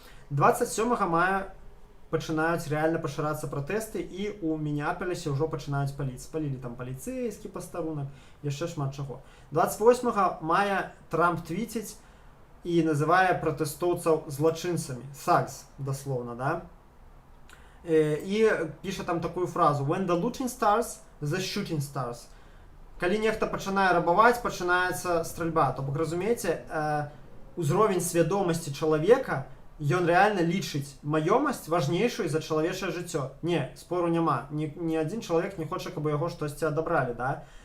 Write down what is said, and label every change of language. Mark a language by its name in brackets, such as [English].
[Belarusian] 27 мая пачынаюць рэальна пашырацца пратэсты, і ў Мінеапалісе ўжо пачынаюць паліць. Спалілі там паліцэйскі пастарунак, яшчэ шмат чаго. 28 мая Трамп твіціць і называе пратэстоўцаў злачынцамі. Сагс, даслоўна, да? І піша там такую фразу: [English] «When the looting starts, the shooting starts». [Belarusian] Калі нехта пачынае рабаваць, пачынаецца стральба. То бок, разумееце, узровень свядомасці чалавека, ён рэальна лічыць маёмасць важнейшую за чалавечае жыццё. Не, спору няма. Ні адзін чалавек не хоча, каб яго штосьці адабралі, да?